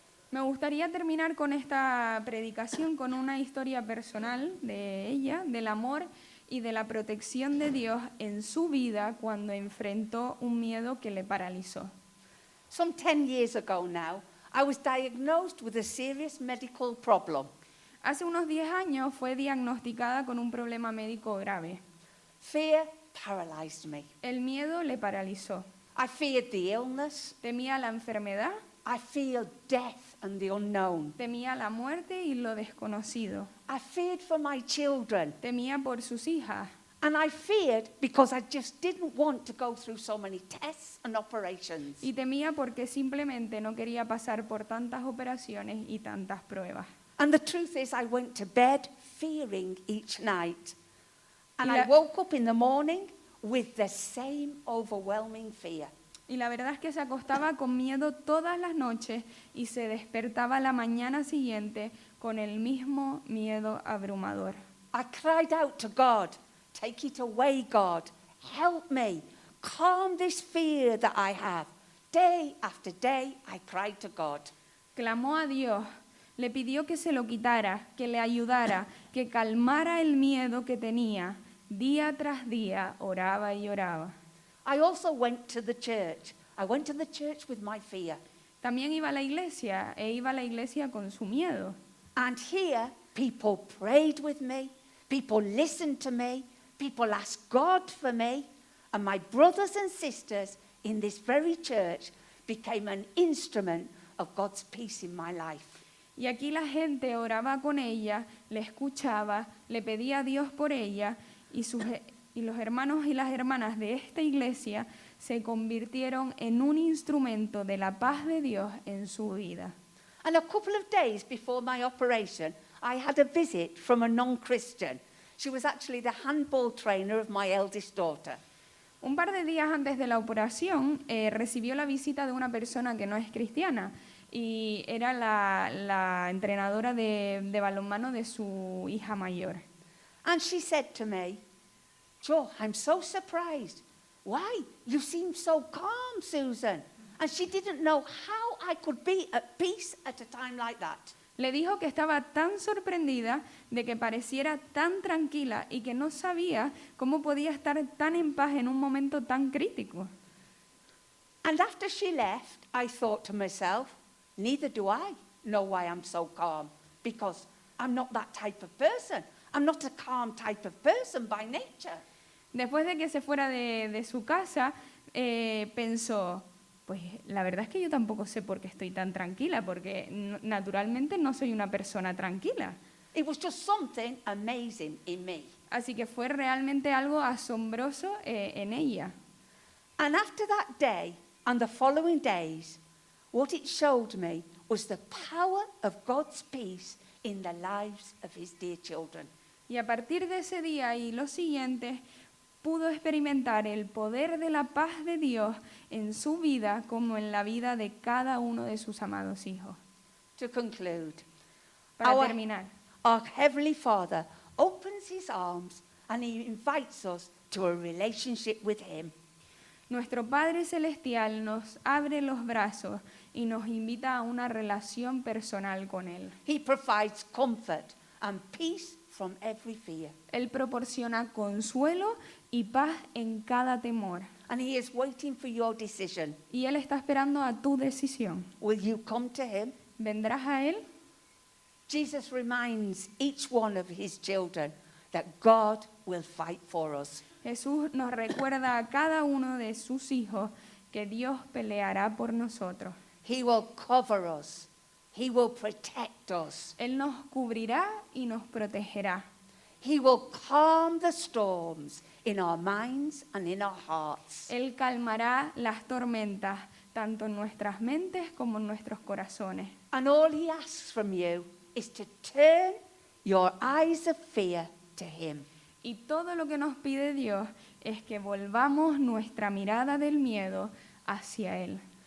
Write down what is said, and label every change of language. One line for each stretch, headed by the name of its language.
Spanish: Me gustaría terminar con esta predicación con una historia personal de ella, del amor y de la protección de Dios en su vida cuando enfrentó un miedo que le paralizó.
English: Some 10 years ago now, I was diagnosed with a serious medical problem.
Spanish: Hace unos 10 años fue diagnosticada con un problema médico grave.
English: Fear paralyzed me.
Spanish: El miedo le paralizó.
English: I feared the illness.
Spanish: Temía la enfermedad,
English: I feared death and the unknown.
Spanish: temía la muerte y lo desconocido.
English: I feared for my children.
Spanish: Temía por sus hijas.
English: And I feared because I just didn't want to go through so many tests and operations.
Spanish: Y temía porque simplemente no quería pasar por tantas operaciones y tantas pruebas.
English: And the truth is, I went to bed fearing each night. And
Spanish: Y
English: I woke up in the morning with the same overwhelming fear.
Spanish: Y la verdad es que se acostaba con miedo todas las noches y se despertaba la mañana siguiente con el mismo miedo abrumador.
English: I cried out to God, "Take it away, God. Help me. Calm this fear that I have." Day after day, I cried to God.
Spanish: Clamó a Dios, le pidió que se lo quitara, que le ayudara, que calmara el miedo que tenía. Día tras día oraba y oraba.
English: I also went to the church. I went to the church with my fear.
Spanish: También iba a la iglesia iba a la iglesia con su miedo.
English: And here, people prayed with me. People listened to me. People asked God for me. And my brothers and sisters in this very church became an instrument of God's peace in my life.
Spanish: Y aquí la gente oraba con ella, le escuchaba, le pedía a Dios por ella y los hermanos y las hermanas de esta iglesia se convirtieron en un instrumento de la paz de Dios en su vida.
English: And a couple of days before my operation, I had a visit from a non-Christian. She was actually the handball trainer of my eldest daughter.
Spanish: Un par de días antes de la operación, recibió la visita de una persona que no es cristiana y era la entrenadora de balonmano de su hija mayor.
English: And she said to me, "Joe, I'm so surprised. Why? You seem so calm, Susan." And she didn't know how I could be at peace at a time like that.
Spanish: Le dijo que estaba tan sorprendida de que pareciera tan tranquila y que no sabía cómo podía estar tan en paz en un momento tan crítico.
English: And after she left, I thought to myself, neither do I know why I'm so calm, because I'm not that type of person. I'm not a calm type of person by nature.
Spanish: Después de que se fuera de su casa, pensó, pues la verdad es que yo tampoco sé por qué estoy tan tranquila, porque naturalmente no soy una persona tranquila.
English: It was just something amazing in me.
Spanish: Así que fue realmente algo asombroso en ella.
English: And after that day and the following days, what it showed me was the power of God's peace in the lives of his dear children.
Spanish: Y a partir de ese día y los siguientes, pudo experimentar el poder de la paz de Dios en su vida como en la vida de cada uno de sus amados hijos.
English: To conclude,
Spanish: Para terminar,
English: our Heavenly Father opens his arms and he invites us to a relationship with him.
Spanish: nuestro Padre Celestial nos abre los brazos y nos invita a una relación personal con Él.
English: He provides comfort and peace from every fear.
Spanish: Él proporciona consuelo y paz en cada temor.
English: And he is waiting for your decision.
Spanish: Y Él está esperando a tu decisión.
English: Will you come to him?
Spanish: ¿Vendrás a Él?
English: Jesus reminds each one of his children that God will fight for us.
Spanish: Jesús nos recuerda a cada uno de sus hijos que Dios peleará por nosotros.
English: He will cover us. He will protect us.
Spanish: Él nos cubrirá y nos protegerá.
English: He will calm the storms in our minds and in our hearts.
Spanish: Él calmará las tormentas, tanto en nuestras mentes como en nuestros corazones.
English: And all he asks from you is to turn your eyes of fear to him.
Spanish: Y todo lo que nos pide Dios es que volvamos nuestra mirada del miedo hacia Él.